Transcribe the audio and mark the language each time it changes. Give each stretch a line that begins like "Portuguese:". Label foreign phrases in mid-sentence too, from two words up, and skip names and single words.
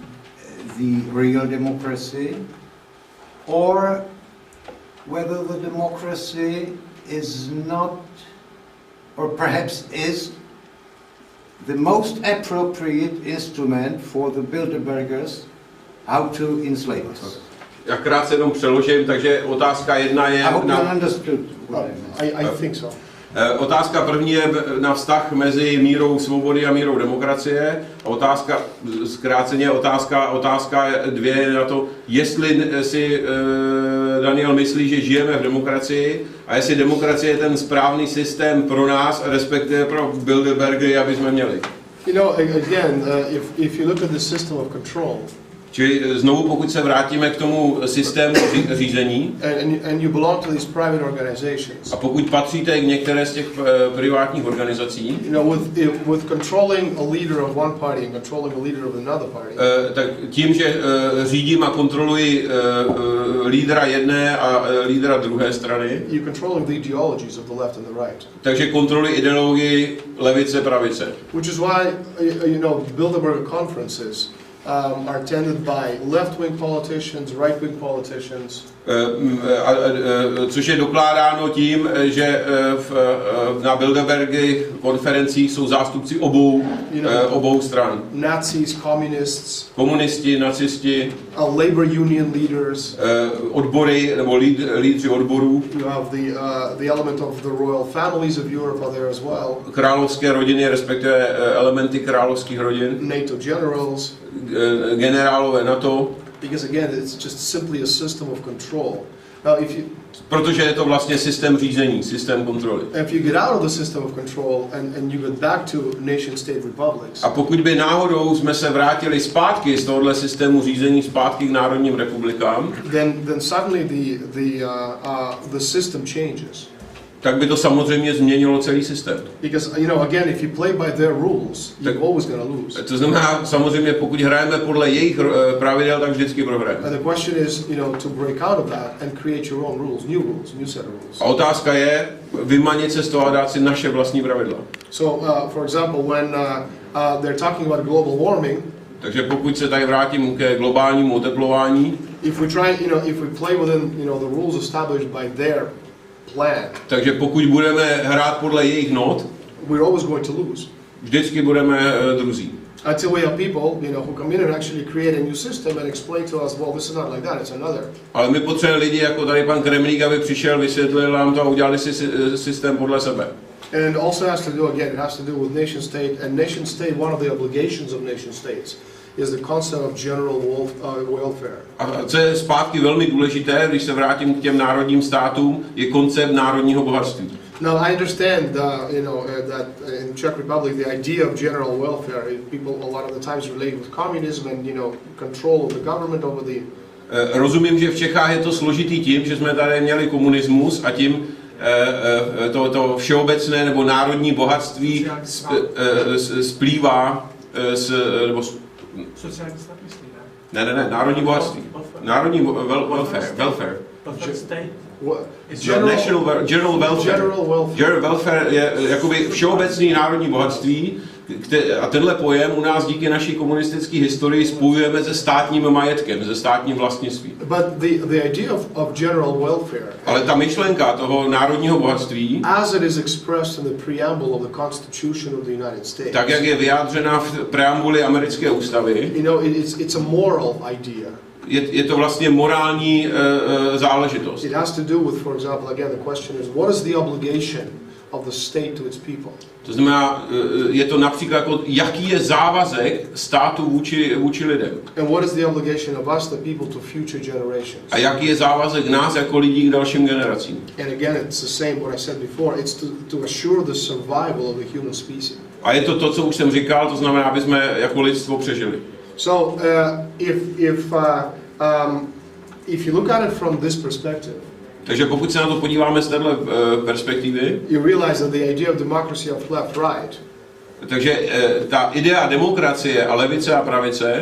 English: real democracy, or whether the democracy is not, or perhaps is, the most appropriate instrument for the Bilderbergers how to enslave us.
Czech: Já krátce jenom přeložím, takže otázka jedna je...
English: I hope you understood what I think so.
Czech: Otázka první je na vztah mezi mírou svobody a mírou demokracie. Otázka, zkráceně otázka dvě je na to, jestli si Daniel myslí, že žijeme v demokracii a jestli demokracie je ten správný systém pro nás, respektive pro Bilderbergery, aby jsme měli.
English: You know, again, if you look at the system of control,
Czech: čili znovu, pokud se vrátíme k tomu systému řízení,
English: and you belong to these private organizations,
Czech: a pokud patříte k některé z těch privátních organizací,
English: you know, with controlling a leader of one party and controlling a leader of another party,
Czech: tak tím, že řídím a kontroluji lídra jedné a lídra druhé strany,
English: you're controlling the ideologies of the left and the right.
Czech: Takže kontroluji ideologii levice, pravice.
English: Which is why, you know, Bilderberg conferences are attended by left-wing politicians, right-wing politicians.
Czech: Což je dokládáno tím, že na Bilderbergy konferencích jsou zástupci obou stran.
English: Nazis, communists,
Czech: komunisti, nacisti,
English: labor union leaders,
Czech: odbory nebo lídři odborů.
English: You have the element of the royal families of Europe are there as well.
Czech: Královské rodiny, respektive elementy královských rodin.
English: NATO generals.
Czech: Generálové NATO.
English: Because again, it's just simply a system of control. Now,
Czech: protože je to vlastně systém řízení, systém kontroly.
English: If you get out of the system of control and you get back to nation-state republics.
Czech: A pokud by náhodou jsme se vrátili zpátky z tohohle systému řízení zpátky k národním republikám,
English: then suddenly the system changes.
Czech: tak by to samozřejmě změnilo celý systém.
English: Because, you know, again, if you play by their rules, you're always going to lose.
Czech: To znamená, samozřejmě, pokud hrajeme podle jejich pravidel, tak vždycky prohrajeme.
English: And the question is, you know, to break out of that and create your own rules, new set of rules.
Czech: A otázka je vymanit se z toho a dát si naše vlastní pravidla.
English: So, for example, when they're talking about global warming,
Czech: takže pokud se tady vrátím ke globálnímu oteplování,
English: if we play within, you know, the rules established by their plan,
Czech: takže pokud budeme hrát podle jejich not,
English: we're always going to lose.
Czech: Vždycky budeme druzí.
English: Until we have people, you know, who come in and actually create a new system and explain to us, well, this is not like that, it's another.
Czech: Ale my potřebujeme lidi jako tady pan Kremlík, aby přišel, vysvětlil nám to a udělali si systém podle sebe.
English: And it also has to do, again, it has to do with nation state, and nation state, one of the obligations of nation states is the concept of general welfare.
Czech: A co je zpátky velmi důležité, když se vrátím k těm národním státům, je koncept národního bohatství.
English: Now I understand, that in Czech Republic the idea of general welfare, people a lot of the times relate with communism and, you know, control of the government over the.
Czech: Rozumím, že v Čechách je to složitý tím, že jsme tady měli komunismus a tím to všeobecné nebo národní bohatství splývá nebo sociální stát myslí, ne? Ne, národní bohatství. Národní welfare.
English: General welfare
Czech: je jakoby všeobecný národní bohatství a tenhle pojem u nás díky naší komunistické historii spojujeme se státním majetkem, se státním vlastnictvím.
English: But the idea of general welfare,
Czech: ale ta myšlenka toho národního bohatství,
English: as it is expressed in the preamble of the Constitution of the United States,
Czech: tak jak je vyjádřena v preambuli americké ústavy,
English: you know, it's a moral idea.
Czech: Je to vlastně morální záležitost.
English: It has to do with, for example, again, the question is, what is the obligation of the state to its people?
Czech: To znamená, je to například jako, jaký je závazek státu vůči lidem.
English: And what is the obligation of us, the people, to future generations?
Czech: A jaký je závazek nás jako lidí k dalším generacím?
English: And again, it's the same what I said before. It's to assure the survival of the human species.
Czech: A je to, co už jsem říkal, to znamená, aby jsme jako lidstvo přežili.
English: So, if you look at it from this perspective,
Czech: takže pokud se na to podíváme z téhle perspektivy,
English: you realize that the idea of democracy of left-right,
Czech: takže ta idea demokracie a levice a pravice,